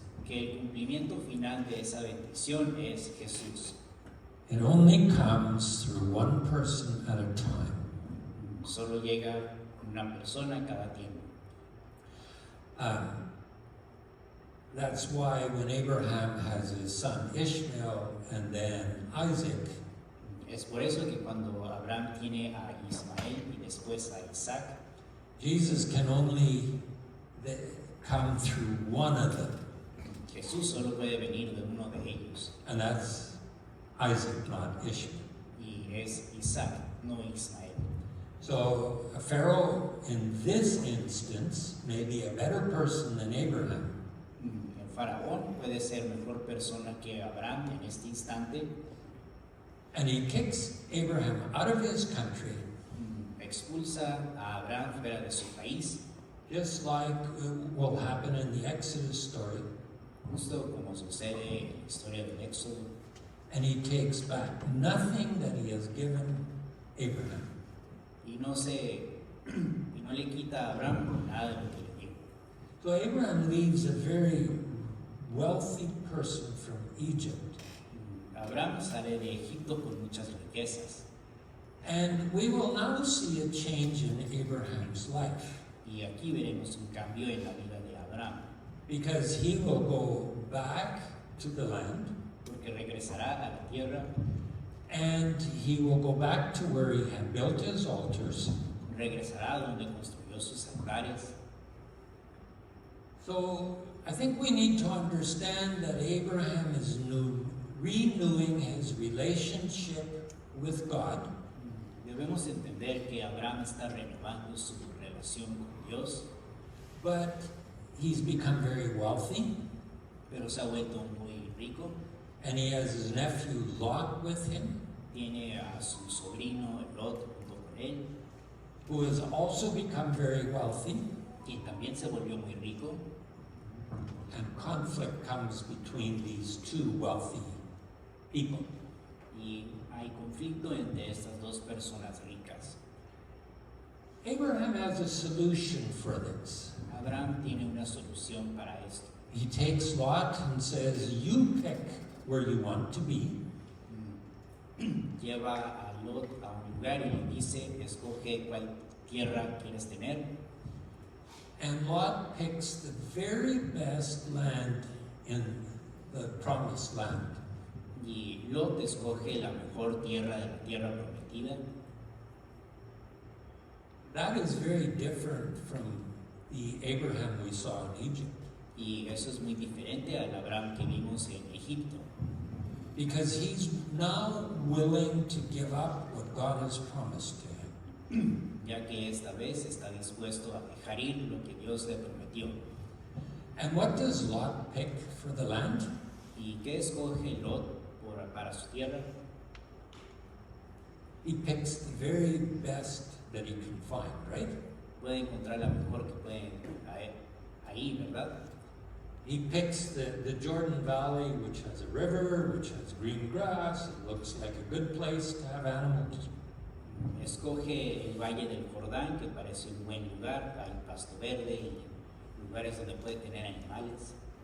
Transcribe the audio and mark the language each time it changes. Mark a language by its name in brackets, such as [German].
[Spanish] que el cumplimiento final de esa bendición es Jesús. [English] It only comes through one person at a time. [Spanish] Solo llega una persona cada tiempo. [English] That's why when Abraham has his son Ishmael and then Isaac, [Spanish] Es por eso que cuando Abraham tiene a Ismael y después a Isaac, [English] Jesus can only come through one of them, [Spanish] Jesús solo puede venir de uno de ellos. [English] and that's Isaac, not Ishmael. [Spanish] Y es Isaac, no Ismael. [English] So Pharaoh, in this instance, may be a better person than Abraham, [Spanish] El faraón puede ser mejor persona que Abraham en este instante. [English] and he kicks Abraham out of his country, [Spanish] Expulsa a Abraham fuera de su país, [English] just like will happen in the Exodus story, [Spanish] justo como sucede en la historia del Éxodo, [English] and he takes back nothing that he has given Abraham. [Spanish] y no le quita a Abraham nada de lo que le dio. [English] So Abraham leaves a very wealthy person from Egypt, [Spanish] Abraham sale de Egipto con muchas riquezas, [English] and we will now see a change in Abraham's life, [Spanish] y aquí veremos un cambio en la vida de Abraham, [English] because he will go back to the land, [Spanish] porque regresará a la tierra, [English] and he will go back to where he had built his altars. [Spanish] regresará donde construyó sus altares. [English] So I think we need to understand that Abraham is renewing his relationship with God, [Spanish] Debemos entender que Abraham está renovando su relación con Dios, [English] but he's become very wealthy, [Spanish] pero se ha vuelto muy rico. [English] and he has his nephew Lot with him, [Spanish] Tiene a su sobrino Lot junto con él, [English] who has also become very wealthy, [Spanish] quien también se volvió muy rico, [English] and conflict comes between these two wealthy people. [Spanish] y hay conflicto entre estas dos personas ricas. [English] Abraham has a solution for this. [Spanish] Abraham tiene una solución para esto. [English] He takes Lot and says, "You pick where you want to be, [Spanish] Lleva a Lot a un lugar y le dice, escoge cuál tierra quieres tener. [English] and Lot picks the very best land in the promised land. [Spanish] Y Lot escoge la mejor tierra de la tierra prometida. [English] That is very different from the Abraham we saw in Egypt, [Spanish] Y eso es muy diferente al Abraham que vimos en Egipto, [English] because he's now willing to give up what God has promised to him. [Spanish] ya que esta vez está dispuesto a dejar ir lo que Dios le prometió. [English] And what does Lot pick for the land? [Spanish] ¿Y qué escoge Lot para su tierra? [English] He picks the very best that he can find, right? [Spanish] Puede encontrar la mejor que puede ahí, ¿verdad? [English] He picks the Jordan Valley, which has a river, which has green grass. It looks like a good place to have animals. [Spanish] Escoge el Valle del Jordán, que parece un buen lugar, hay pasto verde y lugares donde puede tener animales.